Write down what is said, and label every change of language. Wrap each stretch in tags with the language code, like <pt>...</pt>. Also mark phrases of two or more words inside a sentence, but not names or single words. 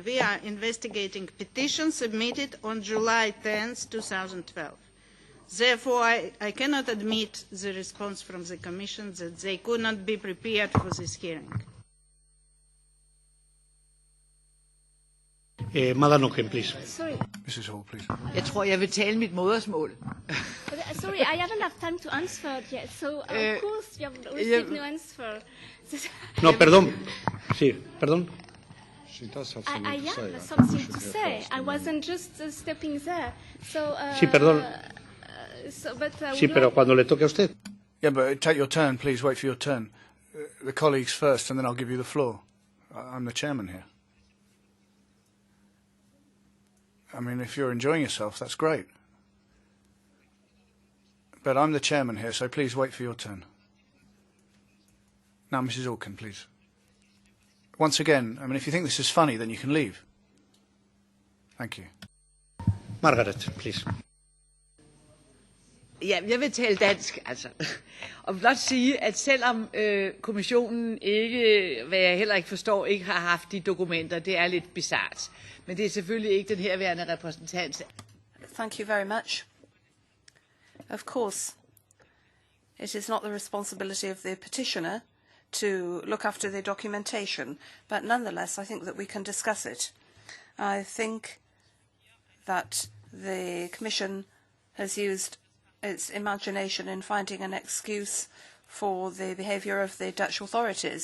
<en>We are investigating petitions submitted on July 10th, 2012. Therefore, I cannot admit the response from the Commission that they could not be prepared for this hearing. Madam Oken, please. Sorry. Mrs. Hall, please.</en> <da>Jeg tror, jeg vil tale mit modersmål.</da> <en>Sorry, I haven't had time to answer it yet, so of course you have received no answer.</en> <es>No, perdón. Sí, perdón.</es> <en>I have something to say. I wasn't just stepping there. So,</en> <es>Sí, perdón. Sí, pero</es> <en>like...</en> <es>cuando le toque a usted.</es> <en>Yeah, but take your turn, please. Wait for your turn. The colleagues first, and then I'll give you the floor. I'm the chairman here. I mean, if you're enjoying yourself, that's great. But I'm the chairman here, so please wait for your turn. Now, Mrs. Auken, please. Once again, I mean, if you think this is funny, then you can leave. Thank you. Margaret, please.</en> <da>Ja, jeg vil tale dansk, altså. Og blot sige, at selvom kommissionen ikke, hvad jeg heller ikke forstår, ikke har haft de dokumenter, det er lidt bizart. Men det er selvfølgelig ikke den herværende repræsentant.</da> <en>Thank you very much. Of course, it is not the responsibility of the petitioner to look after the documentation, but nonetheless, I think that we can discuss it. I think that the Commission has used its imagination in finding an excuse for the behaviour of the Dutch authorities.</en>